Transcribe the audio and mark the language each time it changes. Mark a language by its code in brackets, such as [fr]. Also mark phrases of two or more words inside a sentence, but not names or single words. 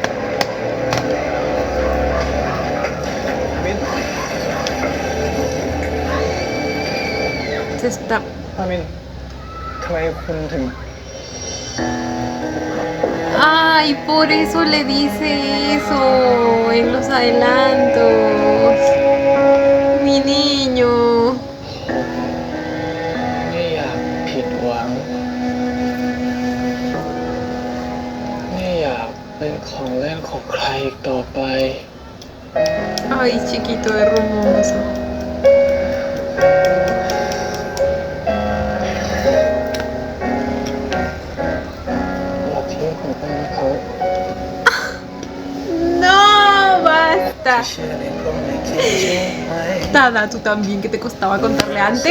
[th] อามิน [es] Se está. [th] อามินทำไมคุณถึง [es] Ay, por eso le dice eso en los adelantos. Mi niño. [th] ไม่อยากผิดหวัง ไม่อยากเป็นของเล่นของใครอีกต่อไป [es] Ay, chiquito hermoso. [th] อย่าทิ้งผมไปนะครับ [es] No, basta. Tada, tú también, que te costaba contarle antes.